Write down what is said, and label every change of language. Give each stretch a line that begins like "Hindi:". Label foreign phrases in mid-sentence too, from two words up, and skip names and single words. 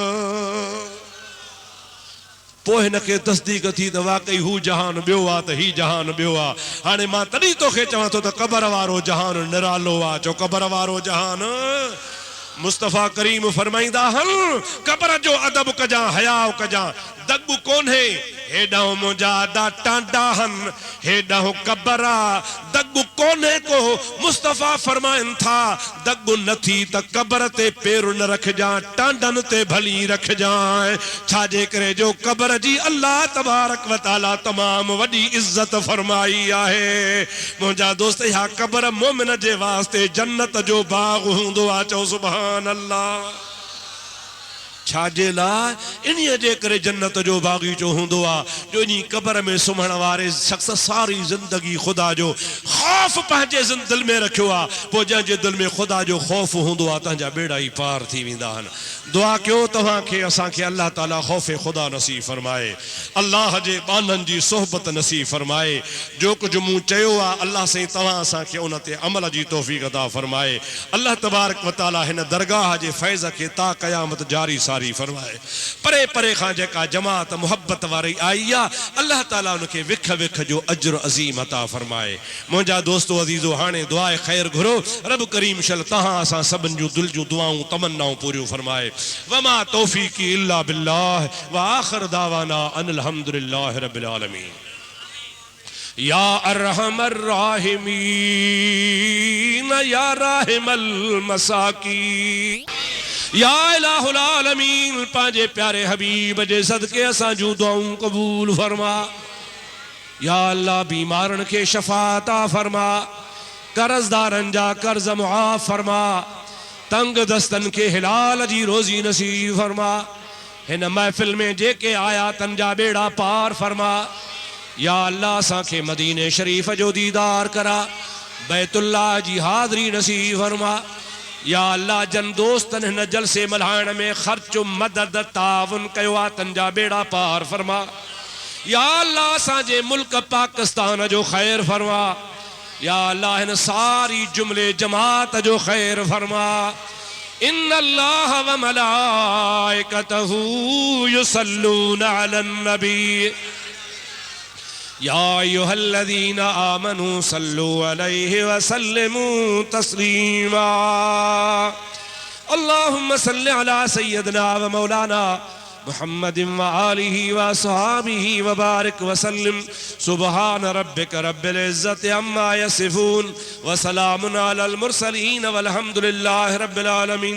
Sindhi: पोइ हिनखे तस्दीक थी त वाकई हू जहान ॿियो आहे त ही जहान ॿियो आहे हाणे मां तॾहिं तोखे चवां थो त क़बर वारो जहान निरालो आहे चो क़बर वारो जहान मुस्तफ़ा करीम फरमाईंदा हल क़बर जो अदब कजां हयाव कजां दग कोन्हे हेॾां मुंहिंजा दा टांडा हन हेॾां क़बर आहे दग कोन्हे को मुस्तफ़ा फरमाइनि था दग नथी त क़बर ते पेर न रखजां टांडनि ते भली रखजां छाजे करे जो क़बर जी अल्लाह
Arabic: تبارك وتعالى
Sindhi: तमाम वॾी इज़त फरमाई आहे मुंहिंजा दोस्त इहा क़बर मोमिन जे वास्ते जन्नत जो बाग हूंदो आहे चओ
Arabic: سبحان الله
Sindhi: छाजे लाइ इन्हीअ जे करे जन्नत जो बाग़ीचो हूंदो आहे जो इन्ही क़बर में सुम्हण वारे शख़्स सारी ज़िंदगी ख़ुदा जो ख़ौफ़ पंहिंजे दिलि में रखियो आहे पोइ जंहिंजे दिलि में ख़ुदा जो ख़ौफ़ हूंदो आहे तव्हांजा बेड़ा ई पार थी वेंदा आहिनि दुआ कयो तव्हांखे असांखे अल्लाह ताला ख़ौफ़ ख़ुदा नसीब फरमाए अल्लाह जे बाननि जी सोहबत नसीब फरमाए जो कुझु मूं चयो आहे अल्लाह साईं तव्हां असांखे उन ते अमल जी तौफ़ीक़ अता फरमाए अल्लाह
Arabic: تبارك وتعالى
Sindhi: हिन दरगाह जे फैज़ खे ता क़यामत जारी सारी फरमाए परे परे खां जेका जमात मुहब्बत वारी आई आहे अल्लाह ताला उनखे विख विख जो अज्र अज़ीम अता फरमाए मुंहिंजा दोस्तो अज़ीज़ो हाणे दुआए ख़ैर घुरो रब करीम शल तव्हां असां सभिनि जूं दिलि जूं दुआऊं तमन्नाऊं पूरियूं फरमाए
Arabic: وما توفيقي إلا بالله وآخر دعوانا أن الحمد لله رب العالمين يا أرحم الراحمين يا راحم المساكين يا إله العالمين
Sindhi: पांजे प्यारे हबीब जे सदके असां जूं दुआऊं क़बूल फरमा या अल्लाह बीमारन के शफाता फरमा, कर्जदारन जा कर्ज मुआफ फरमा, तंग दस्तन के हिलाल जी रोजी नसीब फरमा। इन महफिल में जेके आया तंजा बेड़ा पार फरमा। या अल्लाह असांखे मदीने शरीफ जो दीदार करा, बैतुल्लाह जी हाज़री नसीब फरमा। या अल्लाह जन दोस्तन हिन जलसे मल्हाइण में खर्च मदद ताउन कयो आ, तंजा बेड़ा पार फरमा। या अल्लाह असांजे मुल्क पाकिस्तान जो खैर फरमा। या अल्लाह इन सारी जुमले जमात जो खैर फरमा।
Arabic: إن الله وملائكته يصلون على النبي يا أيها الذين آمنوا صلوا عليه وسلموا تسليما. اللهم صل على سيدنا ومولانا محمد وآله وأصحابه وبارك وسلم. سبحان ربك رب العزة عما يصفون وسلام على المرسلين والحمد لله رب العالمين.